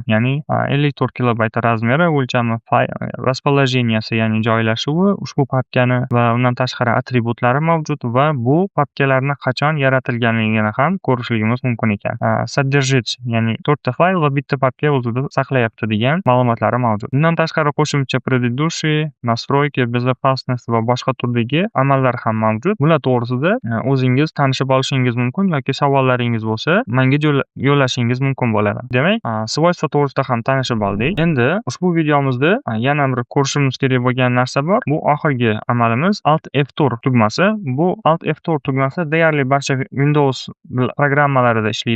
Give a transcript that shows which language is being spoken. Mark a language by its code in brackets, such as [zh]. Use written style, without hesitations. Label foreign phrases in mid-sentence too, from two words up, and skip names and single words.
[uz] Ya'ni 54 kilobayt razmeri, o'lchami, расположенияsi, ya'ni joylashuvi, ushbu papkani va undan tashqari atributlari mavjud va bu papkalarni qachon yaratilganligini ham ko'rishligimiz mumkin ekan. Содержать, ya'ni 4 ta fayl va bitta papka o'zida saqlayapti degan ma'lumotlari mavjud. Bundan tashqari qo'shimcha [ru] предыдущие, настройки, безопасность [uz] va boshqa turdagi amallar ham mavjud. Bular to'g'risida o'zingiz tanishib olishingiz mumkin yoki savollaringiz bo'lsa, menga yo'llashingiz mumkin bo'ladi. Demak, svojstva to'g'risida ham tanishib oldik. Endi ushbu videomizda yana bir ko'rishimiz kerak bo'lgan narsa bor. Bu oxirgi amalimiz Alt F4 tugmasi. Bu Alt F4 tugmasi deyarli barcha Windows programmalarida ishlaydi.